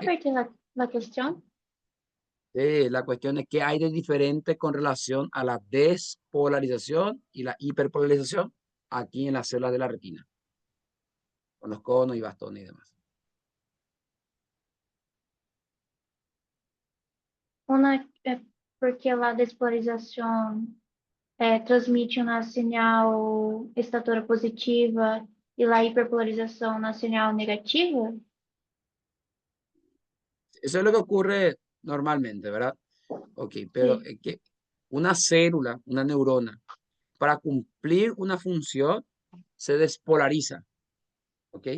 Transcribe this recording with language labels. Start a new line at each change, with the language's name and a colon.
Spanish: repetir la cuestión? la cuestión es qué hay de diferente con relación a la despolarización y la hiperpolarización aquí en las células de la retina, con los conos y bastones y demás.
Portuguese: Una é porque a despolarização transmite uma señal estatura positiva e a hiperpolarização uma señal negativa?
Spanish: Eso es lo que ocurre normalmente, ¿verdad? Ok, pero Sí. es que una célula, una neurona, para cumplir una función se despolariza, ¿ok?